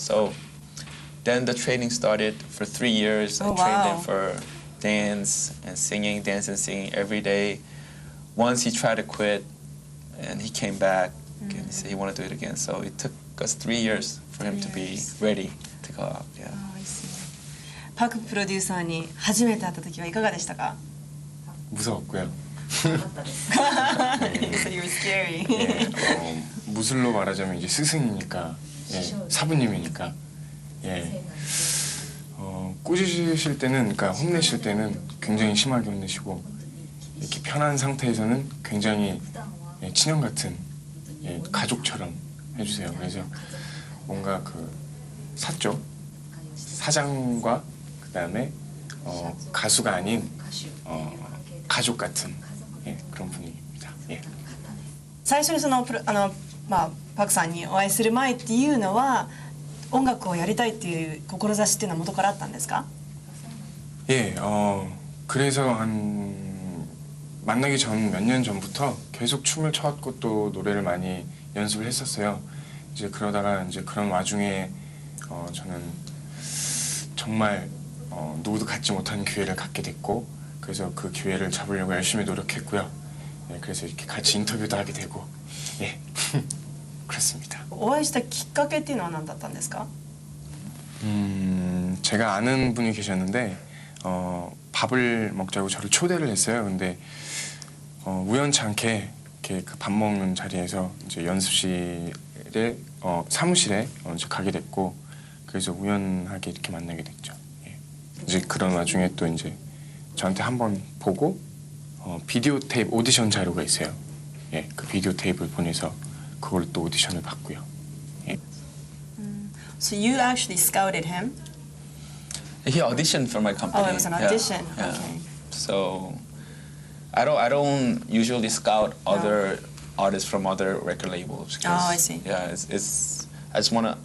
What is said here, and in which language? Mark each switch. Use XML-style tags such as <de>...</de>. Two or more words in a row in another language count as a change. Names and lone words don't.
<en>So then the training started for 3 years. I trained him for dance and singing every day. Once he tried to quit, and he came back and he said he wanted to do it again. So it took us 3 years for him to be ready to go out. Yeah.</en> <ja>パクプロデューサーに初めて会った時はいかがでしたか?</ja> <ko>무서웠고요.</ko> <en>So you were scary.</en> <ko>예, 무술로 말하자면 이제 스승이니까, 예, 사부님이니까, 예, 꾸짖으실 때는, 그러니까 혼내실 때는 굉장히 심하게 혼내시고, 이렇게 편한 상태에서는 굉장히 예, 친형 같은 예, 가족처럼 해주세요. 그래서 뭔가 그 사죠, 사장과 그다음에 가수가 아닌 가족 같은 예, 그런 분위기입니다. 예.</ko> <ja>最初にパクさんにお会いする前っていうのは音楽をやりたいっていう志っていうのは元からあったんですか?</ja> <ko>예, 그래서 만나기 전 몇 년 전부터 계속 춤을 췄고 또 노래를 많이 연습을 했었어요. 이제 그러다가 이제 그런 와중에 저는 정말 누구도 갖지 못한 기회를 갖게 됐고, 그래서 그 기회를 잡으려고 열심히 노력했고요. 네, 그래서 이렇게 같이 인터뷰도 하게 되고, 예, 그렇습니다.</ko> <ja>お会いしたきっかけっていうのは何だったんですか?</ja> <ko>제가 아는 분이 계셨는데 밥을 먹자고 저를 초대를 했어요. 근데 우연찮게 이렇게 그 밥 먹는 자리에서 이제 연습실에 사무실에 가게 됐고, 그래서 우연하게 이렇게 만나게 됐죠. 예. 이제 그런 와중에 또 이제 저한테 한번 보고 비디오 테이프 오디션 자료가 있어요. 예, 그 비디오 테이프를 보내서 그걸 또 오디션을 봤고요. 예.</ko> <en>So you actually scouted him? He auditioned for my company. Oh, it was an audition. Yeah. Okay. So I don't usually scout other artists from other record labels. Oh, I see. Yeah, I just wanna.</en>